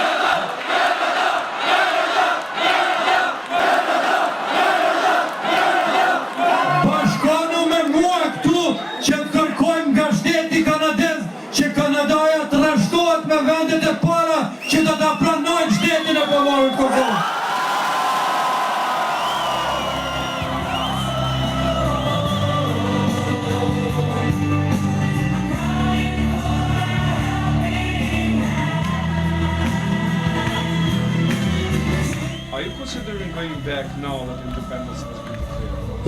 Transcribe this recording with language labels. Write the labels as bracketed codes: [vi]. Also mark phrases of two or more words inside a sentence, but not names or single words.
[sq] Që të kërkojmë nga shteti kanadez që Kanadaja të rreshtohet me vendet e para që do ta pranojnë shtetin e pavarur Kosovë. [en] Are you considering going back now that independence has been declared?